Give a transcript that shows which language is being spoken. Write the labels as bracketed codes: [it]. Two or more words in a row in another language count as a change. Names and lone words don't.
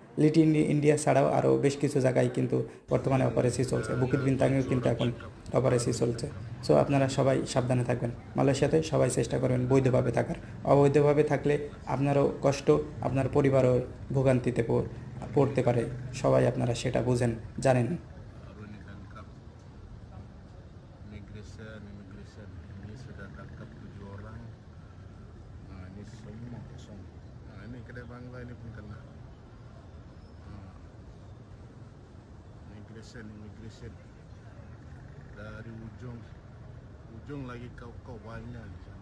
[bn] লিটল ইন্ডিয়া ছাড়াও আরও বেশ কিছু জায়গায় কিন্তু বর্তমানে অপারেসি চলছে। বুকিত বিনতাঙেও কিন্তু এখন অপারেসি চলছে। সো আপনারা সবাই সাবধানে থাকবেন। মালয়েশিয়াতে সবাই চেষ্টা করবেন bৈধভাবে থাকার। অবৈধভাবে থাকলে আপনারও কষ্ট, আপনার পরিবারও ভোগান্তিতে পড়তে পারে। সবাই আপনারা সেটা বুঝেন, জানেন। [ms] baru ini tangkap immigration ini sudah tangkap 7 orang. Nah, ini semua kosong. Nah, ini kedai Bangla ini pun kena. Immigration dari ujung lagi kau banyak di sana.